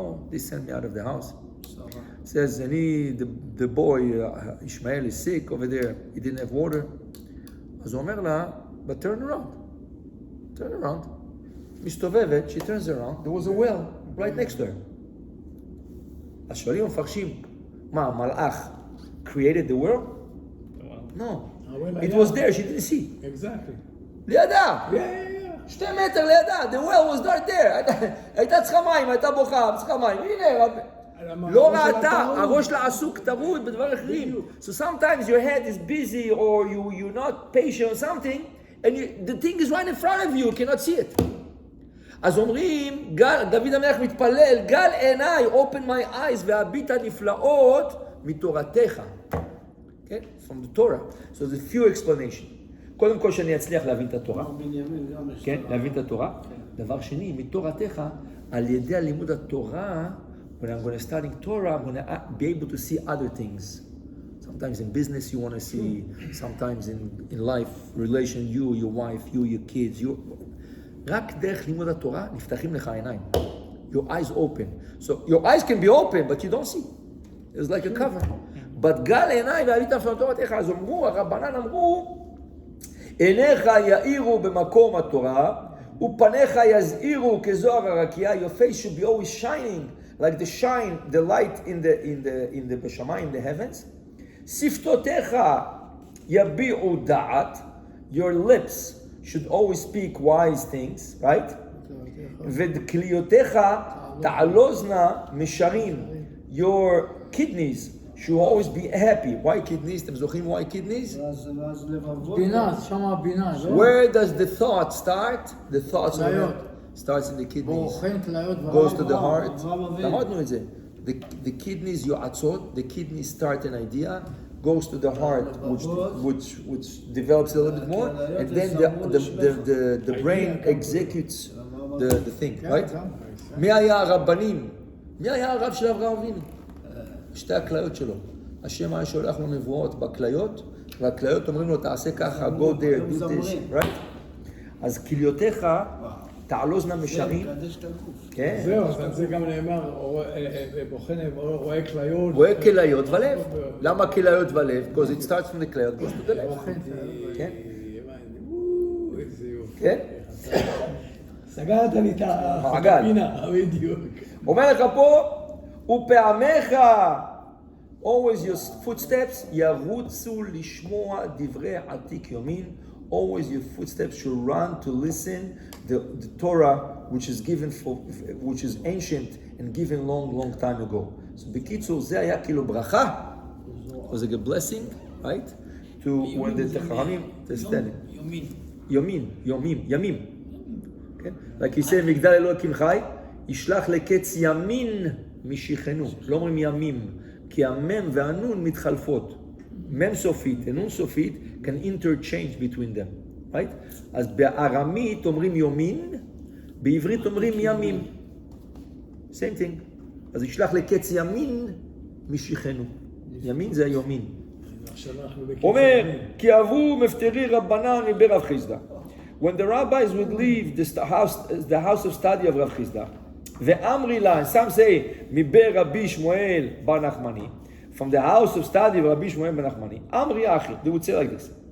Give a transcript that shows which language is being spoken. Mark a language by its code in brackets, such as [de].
[en] They sent me out of the house. Says, the boy, Ishmael, is sick over there. He didn't have water. [he] אז הוא אומר לה, [en] but turn around. [he] מסתובבת, [en] she turns around, there was a well right next to her. [he] אז שואלים ומפרשים, מה, מלאך [en] created the world? No. It was there, she didn't see. Exactly. [he] לידה. [en] Yeah. 2 [he] מטר לידה, [en] the well was right there. [he] הייתה צריכה מים, הייתה בוכה, צריכה מים. הנה, לא ראתה, הראש לה עסוק טרוד בדבר אחרים. [en] So sometimes your head is busy or you're not patient or something, and the thing is right in front of you, you cannot see it. [he] אז אומרים, דוד המלך מתפלל, גל עיניי, [en] open my eyes, [he] והביט הנפלאות מתורתך. [en] Okay? From the Torah. So there's few explanation. [he] קודם כל שאני אצליח להבין את התורה. כן, להבין את התורה. דבר שני, מתורתך, על ידי לימוד התורה, [en] when I'm going to study Torah, I'm going to be able to see other things. Sometimes in business you want to see, sometimes in life, relation, you, your wife, you, your kids, [he] רק דרך לימוד התורה נפתחים לך העיניים. [en] Your eyes open. So your eyes can be open, but you don't see. It's like a cover. But [he] גל עיניי והביט נפלאות תורתך, אז אמרו, הרבנן אמרו, עיניך יאירו במקום התורה, ופניך יזהירו כזוהר הרקיע. [en] Your face should be always shining like the light in the בשמיים, in the heavens. [he] שפתותיך יביעו דעת. [en] Your lips should always speak wise things, right? [he] ודקליותיך תעלוזנה משרים. [en] Your kidneys should always be happy. Why kidneys? [he] אתם זוכרים [en] why kidneys? [he] ואז לבבות. בינה, שמה הבינה, לא? [en] Where does the thought start? The thoughts starts in the kidneys. [he] בורחן כליות [en] Goes to the heart. [he] אברהם אבינו. למדנו את זה. [en] The kidneys [he] יועצות, [en] the kidneys start an idea, goes to the heart, which develops a little bit more, and then the brain executes the thing, right? [he] מי היה הרבנים? מי היה הרב של אברהם אבינו? שתי הכליות שלו. השם היה שולח לו נבואות בכליות, והכליות אומרים לו תעשה ככה, [en] go there, do this, right? [he] אז כליותיך תעלוזנה משרים. כן. זהו, אז על זה גם נאמר, בוחן רואה כליות. רואה כליות ולב. למה כליות ולב? [en] Because it starts from the כליות, goes to the לב. [he] כן? איזה יופי. כן? סגרת לי את הפינה, בדיוק. אומר לך פה, ופעמיך, [en] always your footsteps, [he] ירוצו לשמוע דברי עתיק יומין. [en] Always your footsteps should run to listen the Torah which is given which is ancient and given long time ago. [he] So בקיצור זה היה כאילו ברכה. [en] Was like a blessing, right? To when the Chachamim ימים. Okay? Like he said, [he] מגדל אלוקים חי, ישלח לקץ ימין משיחנו. לא אומרים ימים, כי המם והנון מתחלפות. מם סופית ונון סופית [en] can interchange between them, right? [he] אז בארמית אומרים יומין, בעברית אומרים ימים. [en] same thing. [he] אז ישלח לקץ ימין משיחנו. ימין זה היומין. אומר, כי אבו מפטרי רבנן מברב חיסדא. [en] When the rabbis would leave the house of study of Rav Chisda, [he] ואמרי לה, [en] and some say, מבר רבי שמואל בר נחמני, from the house of study of Rabbi Shmuel ben Nachmani. Amri Achi, they would say like this.